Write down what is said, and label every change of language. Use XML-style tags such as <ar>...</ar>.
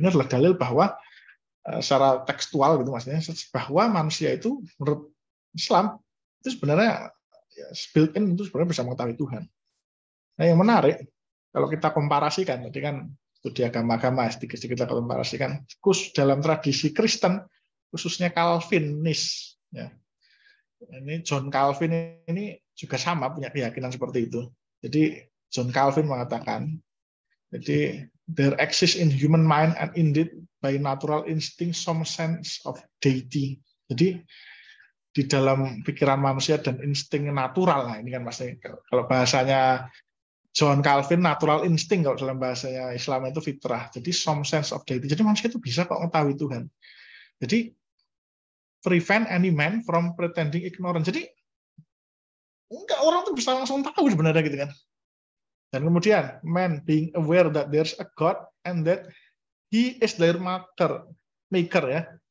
<id>Ini adalah dalil bahwa secara tekstual gitu maksudnya, bahwa manusia itu menurut Islam itu sebenarnya built-in itu sebenarnya bisa mengetahui Tuhan. Nah yang menarik kalau kita komparasikan, tadi kan studi agama-agama sedikit-sedikit kita komparasikan, khusus dalam tradisi Kristen khususnya Calvinis ya. Ini John Calvin ini juga sama punya keyakinan seperti itu. Jadi John Calvin mengatakan, jadi</id> <en>there exists in human mind and indeed by natural instinct some sense of deity.</en> <id>Jadi di dalam pikiran manusia dan insting natural. Nah ini kan maksudnya kalau bahasanya John Calvin natural instinct, kalau dalam bahasanya Islam itu fitrah. Jadi</id> <en>some sense of deity.</en> <id>Jadi manusia itu bisa kok mengetahui Tuhan. Jadi</id> <en>prevent any man from pretending ignorant.</en> <id>Jadi enggak, orang tuh bisa langsung tahu sebenarnya gitu kan. Dan kemudian</id> <en>man being aware that there's a God and that he is their maker ya.</en>